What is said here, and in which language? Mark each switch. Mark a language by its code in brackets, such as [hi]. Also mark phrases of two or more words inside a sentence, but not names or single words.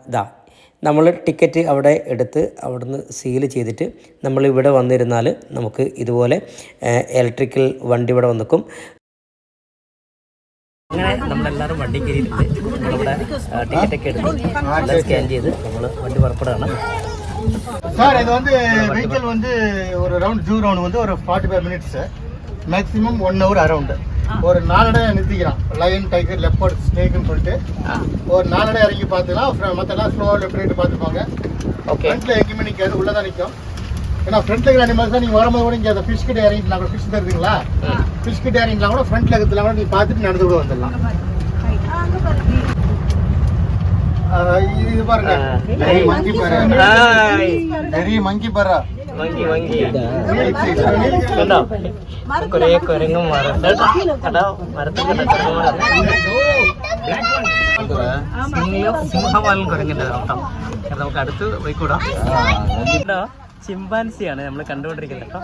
[ml] ഇതാ നമ്മൾ ടിക്കറ്റ് അവിടെ എടുത്ത് അവിടുന്ന് സീൽ ചെയ്തിട്ട് നമ്മളിവിടെ വന്നിരുന്നാൽ നമുക്ക് ഇതുപോലെ ഇലക്ട്രിക്കൽ വണ്ടി ഇവിടെ വന്നിക്കും. അങ്ങനെ നമ്മളെല്ലാവരും വണ്ടി കയറിയിട്ടുണ്ട്. നമ്മളിവിടെ ടിക്കറ്റൊക്കെ എടുത്ത് എല്ലാം സ്കാൻ ചെയ്ത് നമ്മൾ വണ്ടി പുറപ്പെടുകയാണ്. [ta] சார் இது வந்து வெஹிக்கிள் வந்து ஒரு ரவுண்ட் [en] zoo round [ta] வந்து ஒரு [en] 45 minutes maximum 1 hour around. [ta] ஒரு 4 இடம் நிறுத்திக்கிறான். [en] lion, tiger, leopard, [ta] ஸ்னேக்னு சொல்லிட்டு ஒரு 4 இடம் இறங்கி பார்த்துக்கலாம். மற்றெல்லாம் ஸ்லோவாக [en] left right [ta] பார்த்துப்பாங்க. ஃப்ரண்ட்டில் எங்கேயுமே நிற்காது, உள்ளே தான் நிற்கும். ஏன்னா ஃப்ரண்ட்டில் இருக்கிற அனிமல்ஸ் தான் நீங்கள் வரும்போது கூட இங்கே அந்த ஃபிஷ் கிட்ட இறங்கிட்டுனா கூட ஃபிஷ் தருதுங்களா, ஃபிஷ் கிட்ட இறங்கிக்கலாம் கூட ஃப்ரண்ட்டில் இருக்கிறதுலாம் கூட நீங்கள் பார்த்துட்டு நடந்து கூட வந்துடலாம். இது பாருங்க, நிறைய மங்கி பாரு, நிறைய மங்கி பாரு, [en] monkey monkey [ml] കേട്ടോ, കുറേ കുരങ്ങും സിംഹവാലൻ കുരങ്ങിൻ്റെ കേട്ടോ. നമുക്ക് അടുത്ത് പോയിക്കൂടാ. കേട്ടോ, ചിമ്പാൻസിയാണ് നമ്മൾ കണ്ടുകൊണ്ടിരിക്കുന്നത് കേട്ടോ.